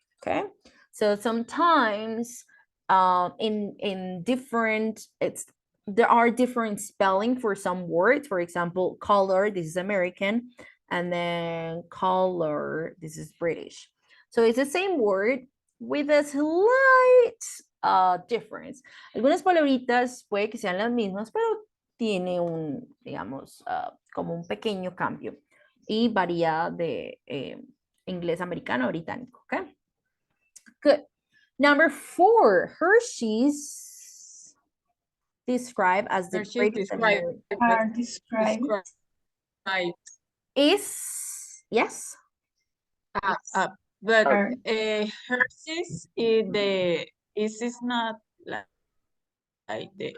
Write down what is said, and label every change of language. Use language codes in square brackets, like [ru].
[en] Okay, so sometimes in different there are different spelling for some words. For example, color, this is American, and then color, this is British. So it's the same word with a slight difference. [es] Algunas palabritas puede que sean las mismas, pero tiene un, digamos, como un pequeño cambio y varía de inglés americano a británico, okay? [en] Good. Number 4, Hershey's described as the Hershey's greatest American. Are described. Is, yes? But Are Hershey's is not like the